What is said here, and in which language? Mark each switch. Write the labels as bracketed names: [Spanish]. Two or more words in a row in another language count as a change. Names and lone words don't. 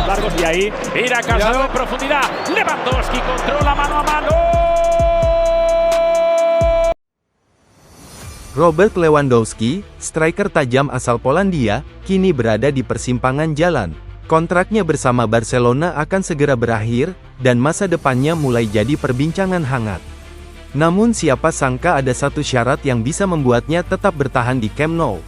[Spanish] de ahí. Mira Casado en profundidad. Lewandowski controla mano a mano. [Indonesian] Robert Lewandowski, striker tajam asal Polandia, kini berada di persimpangan jalan. Kontraknya bersama Barcelona akan segera berakhir, dan masa depannya mulai jadi perbincangan hangat. Namun siapa sangka ada satu syarat yang bisa membuatnya tetap bertahan di Camp Nou.